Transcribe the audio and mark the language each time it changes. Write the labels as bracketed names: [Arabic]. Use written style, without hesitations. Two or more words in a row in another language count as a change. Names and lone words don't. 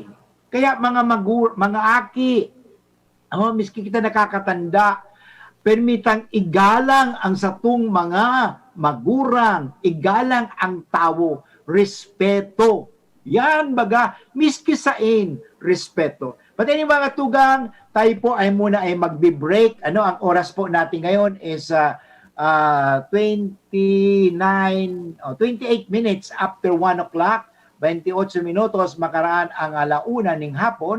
[Bikol] Kaya mga aki, miski kita nakakatanda, permitang igalang ang satong mga magurang, igalang ang tao, respeto. Yan baga, miski sain, respeto. [English] But anyway, [Filipino] mga tugang, tayo po ay muna ay magbe-break. Ang oras po natin ngayon [English] is 28 minutes after 1 o'clock. [Bikol] 28 minutos makaraan ang alauna ning hapon.